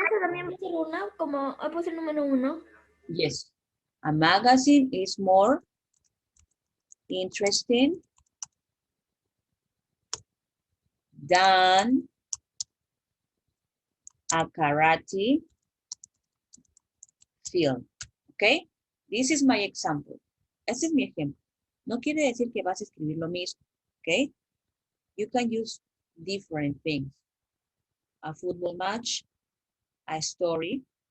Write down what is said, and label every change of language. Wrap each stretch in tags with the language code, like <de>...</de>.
<es>también va a ser una, como puede ser número uno.</es> <en>Yes. A magazine is more interesting than a karate film. ¿Ok? This is my example.</en> <es>Este es mi ejemplo. No quiere decir que vas a escribir lo mismo. ¿Ok?</es> <en>You can use different things. A football match, a story.</en>